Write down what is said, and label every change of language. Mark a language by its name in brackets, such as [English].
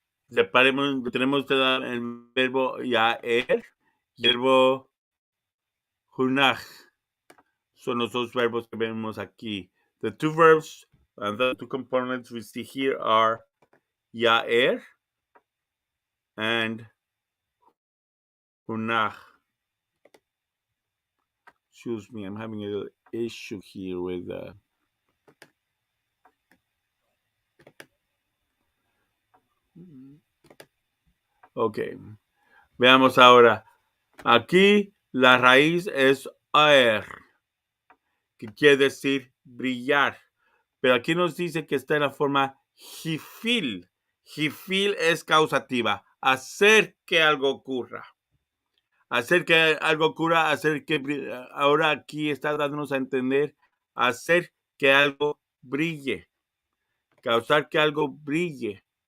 [Spanish] Tenemos el verbo Ya'er y el verbo hunach. Son los dos verbos que vemos aquí. [English] The two verbs and the two components we see here are Ya'er and hunach. Excuse me, I'm having a little issue here with Ok, [Spanish] veamos ahora. Aquí la raíz es aer, que quiere decir brillar. Pero aquí nos dice que está en la forma jifil. Jifil es causativa, hacer que algo ocurra. Hacer que algo ocurra, hacer que ahora aquí está dándonos a entender, hacer que algo brille, causar que algo brille.